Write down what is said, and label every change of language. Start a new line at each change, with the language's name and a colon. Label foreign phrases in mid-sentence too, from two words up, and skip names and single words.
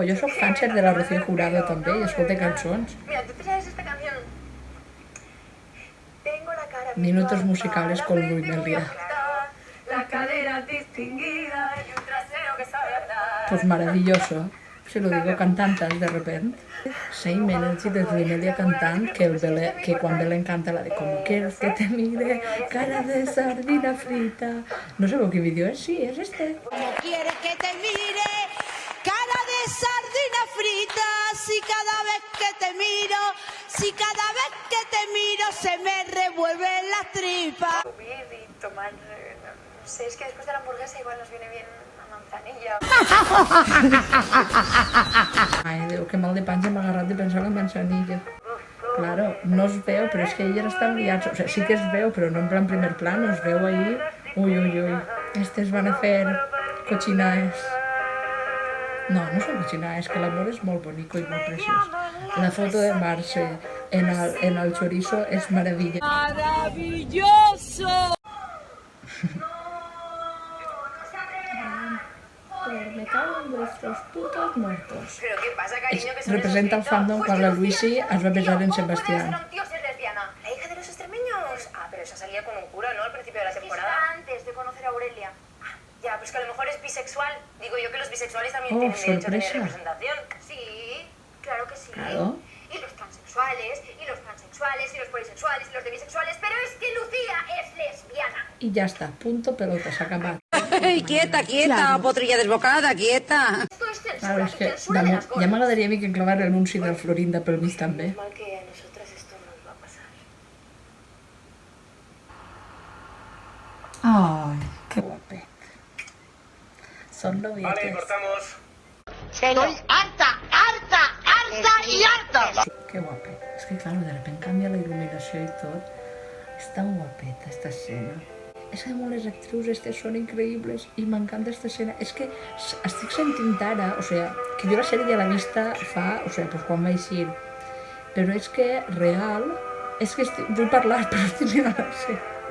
Catalan: Jo sóc fanser de la Rocío Jurado també i escolto cançons.
Spanish: Mira, ¿tú te sabes esta canción? Tengo la cara Minutos bien musicales guapa, con la frente Luis muy Melia. ajustada, la cadera distinguida y un trasero que sabe hablar. Pues maravilloso. Si lo digo cantantes de repente.
English: Same energy
Catalan: de Luis Melia cantant que quan Belén canta la de Como quieres que te mire,
Spanish: cara de sardina frita.
Catalan: No sabeu quin vídeo és? Sí, és este.
Spanish: Como quieres que te mire, cara de sardina frita. Si cada vez que te miro se me revuelven las tripas. Subir y tomar, no sé, es que después de la hamburguesa igual nos viene bien una manzanilla.
Catalan: Ai, Déu, que mal de panxa m'ha agarrat de pensar en la manzanilla. Claro, no es veu, però és que ella estan liats.
Spanish: O sea,
Catalan: sí que es veu, però no
Spanish: en plan primer plano,
Catalan: es veu ahí. Uy. Estes van a fer cochinaes. No, no són cochinaes, que l'amor és molt bonico i molt preciós. La foto de Marce en el chorizo és meravella.
Spanish: Me cago en vuestros putos muertos. Pero ¿qué pasa, cariño? Que son Representa el esos gritos. fandom Pues
Catalan: quan
Spanish: que la Lucía Luisi es un
Catalan: es va besar en
Spanish: tío. ¿Cómo puede Sebastián. ser un tío ser lesbiana? ¿La hija de los extremeños? Ah, pero esa salía con un cura, ¿no? Al principio de la temporada. Antes de conocer a Aurelia. Ya, pues que a lo mejor es bisexual. Digo yo que los bisexuales también Oh, tienen derecho a tener sorpresa. representación. Sí, claro que sí. Claro. Y los transexuales, y los pansexuales, y los polisexuales, y los demisexuales. Pero es que Lucía es lesbiana.
Catalan: I ja està,
Spanish: punto pelota,
Catalan: s'ha acabat.
Spanish: Quieta, potrilla desbocada, quieta. Esto es censura,
Catalan: Claro, és
Spanish: y que censura de las
Catalan: ja
Spanish: gordas.
Catalan: m'agradaria a mi que enclavar l'anunci del Florinda pel mig també.
Spanish: Mal que a nosotras esto nos va a pasar.
Catalan: Ai, que guapet. Són
Spanish: Vale,
Catalan: novietes.
Spanish: cortamos. Estoy harta y harta.
Catalan: Que guapet. És que, clar,
Spanish: de repente
Catalan: canvia la il·luminació i tot. És tan guapeta, esta escena. És que les actrius estes són increïbles i m'encanta esta escena. És que estic sentint ara,
Spanish: o sea,
Catalan: que jo la sèrie ja l'he vista fa,
Spanish: o sea,
Catalan: pues quan va eixir. Però és que real, és que vull parlar, però estic mirant l'escena.